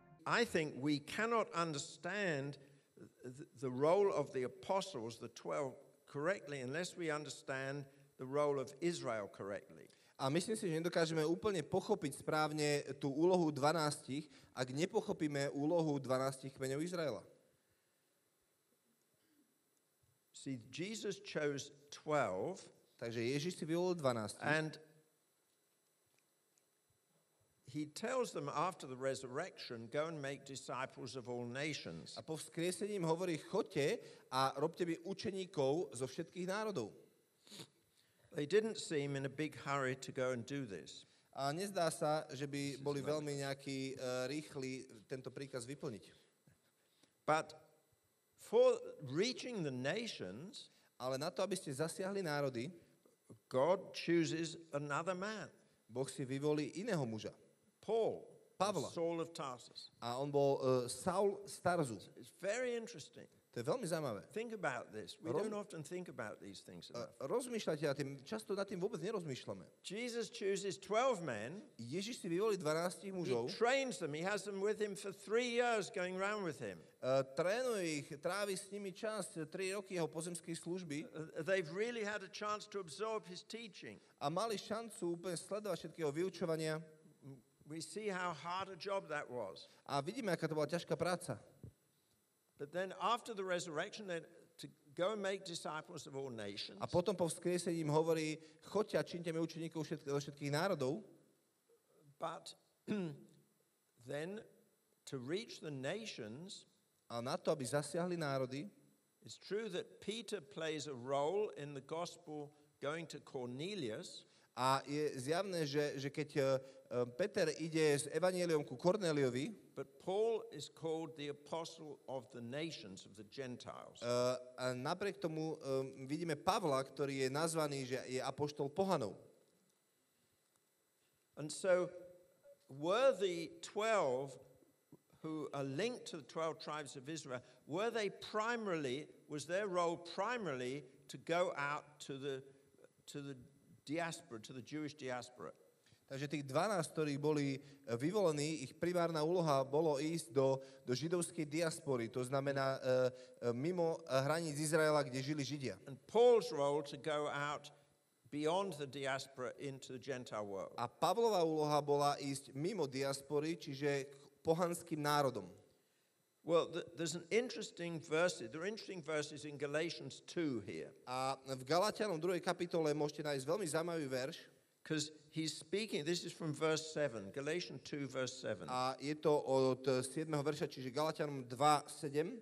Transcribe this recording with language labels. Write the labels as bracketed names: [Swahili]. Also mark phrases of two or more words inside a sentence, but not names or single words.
[English] I think we cannot understand the role of the apostles, the 12, correctly unless we understand the role of Israel correctly. [Slovak] A myslím si, že nedokážeme úplne pochopiť správne tú úlohu 12, ak nepochopíme úlohu 12 kmeňov Izraela. [English] See, Jesus chose 12, [Slovak] takže Ježiš si vyvolil 12. [English] And he tells them after the resurrection, go and make disciples of all nations. [Slovak] A po vzkriesení im hovorí, choďte a robte mi učeníkov zo všetkých národov. [English] They didn't seem in a big hurry to go and do this. [Slovak] A nezdá sa, že by boli veľmi nejakí rýchli tento príkaz vyplniť. [English] But for reaching the nations, [Slovak] ale na to, aby ste zasiahli národy, [English] God chooses another man. [Slovak] Boh si vyvolí iného muža. Pavla. [English] Saul of Tarsus. [Slovak] A on bol Saul z Tarzu. [English] It's very interesting. [Slovak] To je veľmi zaujímavé. [English] Think about this. We don't often think about these things enough. [Slovak] Rozmýšľajte nad tým, často nad tým vôbec nerozmýšľame. [English] Jesus chooses 12 men. [Slovak] Ježiš si vyvolí 12 mužov. [English] He trains them. He has them with him for 3 years going around with him. [Slovak] Trénuje ich, trávi s nimi čas, 3 roky jeho pozemskej služby. [English] They've really had a chance to absorb his teaching. [Slovak] A mali šancu úplne sledovať všetkého vyučovania. [English] We see how hard a job that was. [Slovak] A vidíme, aká to bola ťažká práca. [English] But then after the resurrection, then to go and make disciples of all nations. [Slovak] A potom po vzkriesení im hovorí, choďte a čiňte mi učeníkov zo všetkých národov. [English] But then to reach the nations, [Slovak] a na to, aby zasiahli národy, [English] it's true that Peter plays a role in the gospel going to Cornelius. [Slovak] A je zjavné, že keď Peter ide s evanjeliom ku Kornéliovi, [English] but Paul is called the apostle of the nations, of the Gentiles. [Slovak] A napriek tomu vidíme Pavla, ktorý je nazvaný, že je apoštol pohanov. [English] And so were the 12 who are linked to the 12 tribes of Israel, was their role primarily to go out to the diaspora, to the Jewish diaspora? [Slovak] Takže tých 12, ktorí boli vyvolení, ich primárna úloha bolo ísť do židovskej diaspory, to znamená mimo hraníc Izraela, kde žili Židia. [English] And Paul's role to go out beyond the diaspora into the Gentile world. [Slovak] A Pavlova úloha bola ísť mimo diaspory, čiže k pohanským národom. [English] Well, there's an interesting verse. There are interesting verses in Galatians 2 here. [Slovak] A v Galatianom 2. kapitole môžete nájsť veľmi zaujímavý verš. [English] Because he's speaking, this is from verse 7, Galatians 2, verse 7. [Slovak] A je to od 7. verša, čiže Galatianom 2, 7.